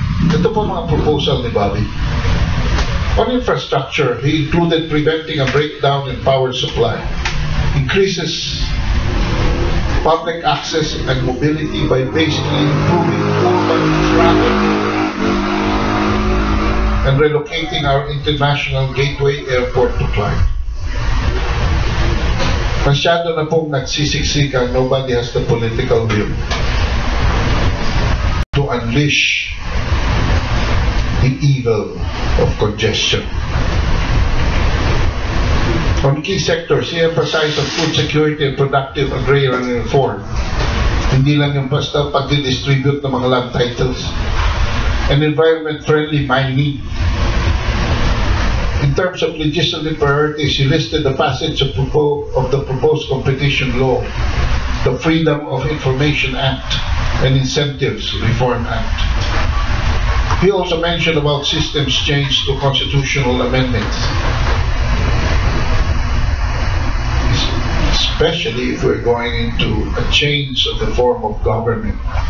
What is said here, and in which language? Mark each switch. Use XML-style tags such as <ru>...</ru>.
<tl>Ito po mga proposal ni Bobby.</tl> <en>On infrastructure, he included preventing a breakdown in power supply, increases public access and mobility by basically improving urban traffic and relocating our international gateway airport to Clark.</en> <tl>Masyado na pong nagsisiksikan,</tl> <en>nobody has the political will to unleash the evil of congestion. On key sectors, he emphasized on food security and productive agrarian reform.</en> <tl>Hindi lang yung basta pag-distribute ng mga land titles.</tl> <en>And environment-friendly mining. In terms of legislative priorities, he listed the passage of the proposed competition law, the Freedom of Information Act, and Incentives Reform Act. He also mentioned about systems change to constitutional amendments, especially if we're going into a change of the form of government.</en>